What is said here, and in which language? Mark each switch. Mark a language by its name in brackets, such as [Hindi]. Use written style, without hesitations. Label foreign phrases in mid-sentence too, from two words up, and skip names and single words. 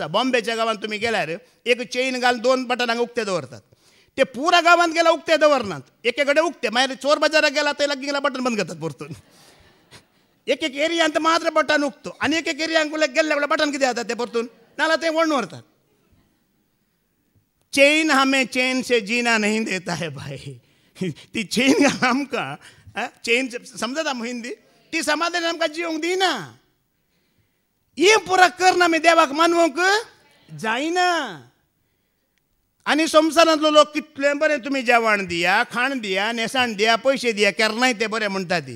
[Konkani] बॉम्बेच्या गांवांत तुमी गेल्यार एक चेन घालून 2 बटन हांगा उक्ते दवरतात. ते पुरा गांवांत गेल्यार उक्ते दवरनात. एके कडेन उक्ते मागीर चोर बाजाराक गेला थंय गेल्यार बटन बंद करतात परतून. एक एरियांत मात्र बटन उक्तो आनी एक एरियांक गेल्ल्या वेळार बटन कितें जाता ते परतून नाल्यार ते वळून व्हरतात. [Hindi] चेन हमें चेन से जीना नहीं देता है भाई. [Konkani] ती चेन आमकां चेन समजता हिंदी ती समाधान आमकां जिवंक दिना. हे पुरा करना आमी देवाक मानवूंक जायना. आनी संवसारांतलो लोक कितले बरें तुमी जेवण दिया खाण दिया नेसाण दिया पयशे दिया केन्नाय ते बरें म्हणटा ती.